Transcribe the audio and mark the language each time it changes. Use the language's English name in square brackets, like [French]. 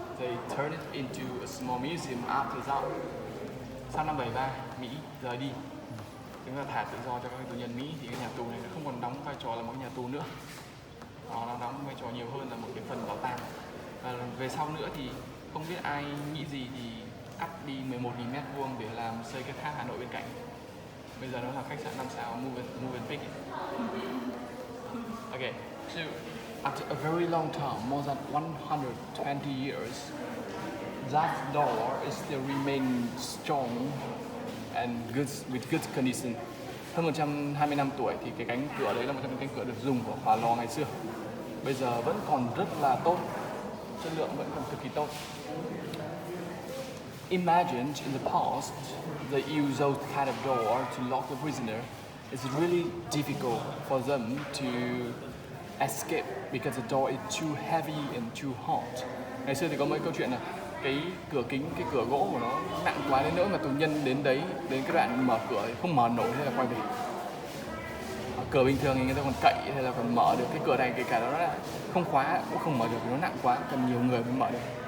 [English] They turned it into a small museum after that. [Vietnamese] Sau năm 73, Mỹ rời đi, chúng ta thả tự do cho các tù nhân Mỹ, thì cái nhà tù này nó không còn đóng vai trò là một nhà tù nữa. Nó đóng vai trò nhiều hơn là một cái phần bảo tàng. Và về sau nữa thì không biết ai nghĩ gì thì cắt đi 11.000 mét vuông để làm xây cái tháp Hà Nội bên cạnh. Bây giờ nó là khách sạn 5 sao Movenpick. [English] Okay, so after a very long time, more than 120 years, that door is still remain strong and good with good condition. [Vietnamese] Hơn 120 năm tuổi thì cái cánh cửa đấy là một trong những cánh cửa được dùng của phá lò ngày xưa. Bây giờ vẫn còn rất là tốt, chất lượng vẫn còn cực kỳ tốt. [English] Imagine in the past they use those kind of door to lock the prisoner. It's really difficult for them to escape because the door is too heavy and too hot. [Vietnamese] Ngày xưa thì có mấy câu chuyện là cái cửa kính, cái cửa gỗ của nó nặng quá đến nỗi mà tù nhân đến đấy, đến cái đoạn mở cửa thì không mở nổi hay là quay về. Cửa bình thường thì người ta còn cậy hay là còn mở được, cái cửa này kể cả nó là không khóa cũng không mở được vì nó nặng quá, cần nhiều người mới mở được.